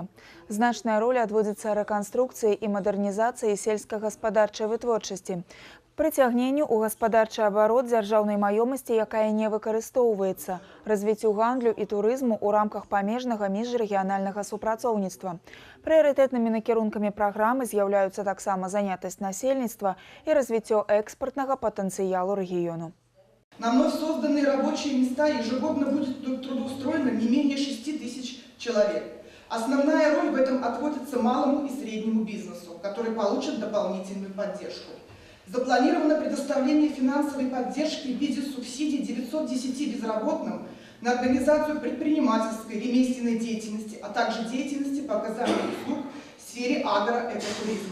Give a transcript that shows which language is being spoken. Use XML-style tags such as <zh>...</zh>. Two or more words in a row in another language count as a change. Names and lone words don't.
<be>Значная роля адводзіцца рэканструкцыі і мадэрнізацыі сельскагаспадарчай вытворчасці, прыцягненню ў гаспадарчы абарот дзяржаўнай маёмасці, якая не выкарыстоўваецца, развіццю гандлю і турызму ў рамках памежнага міжрэгіянальнага супрацоўніцтва. Прыярытэтнымі накірункамі праграмы з'яўляюцца таксама занятасць насельніцтва і развіццё экспартнага патэнцыялу рэгіёну.</be> <ru>На вновь созданные рабочие места ежегодно будет трудоустроено не менее 6 тысяч человек. Основная роль в этом отводится малому и среднему бизнесу, который получит дополнительную поддержку. Запланировано предоставление финансовой поддержки в виде субсидий 910 безработным на организацию предпринимательской ремесленной деятельности, а также деятельности по оказанию услуг в сфере агроэкотуризма.</ru>